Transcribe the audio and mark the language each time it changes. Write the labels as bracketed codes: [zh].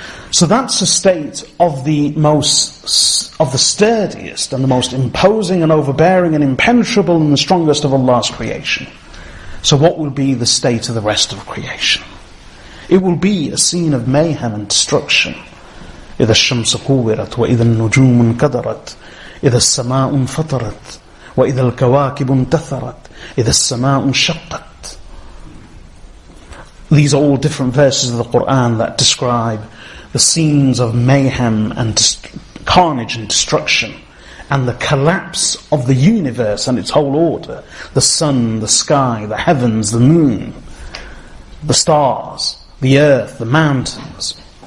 [en] So that's a state of the sturdiest and the most imposing and overbearing and impenetrable and the strongest of Allah's creation. So what will be the state of the rest of creation? It will be a scene of mayhem and destruction. [ar] إذا الشمس كورت وإذا النجوم انكدرت إذا السماء انفطرت وإذا الكواكب انتثرت إذا السماء انشقت. [en] These are all different verses of the Qur'an that describe the scenes of mayhem and carnage and destruction, and the collapse of the universe and its whole order. The sun, the sky, the heavens, the moon, the stars, the earth, the mountains.